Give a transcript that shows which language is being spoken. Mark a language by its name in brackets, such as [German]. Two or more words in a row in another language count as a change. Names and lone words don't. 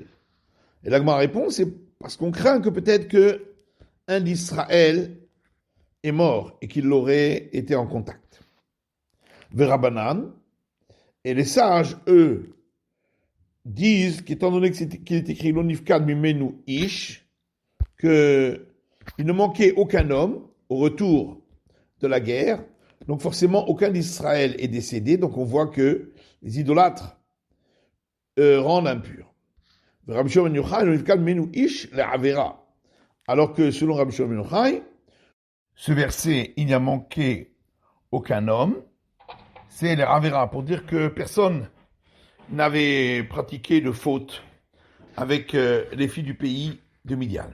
[French] Et la Gemara répond, c'est parce qu'on craint que peut-être que un d'Israël est mort et qu'il l'aurait été en contact. Verabanan, et les sages, eux, disent qu'étant donné qu'il est écrit [Hebrew] ולא נפקד ממנו איש, [French] qu'il ne manquait aucun homme au retour de la guerre, donc forcément aucun d'Israël est décédé, donc on voit que les idolâtres rendent impurs. Alors que selon Rabbi Shimon ben Yochai, ce verset, il n'y a manqué aucun homme, c'est les Ravera, pour dire que personne n'avait pratiqué de faute avec les filles du pays de Midian.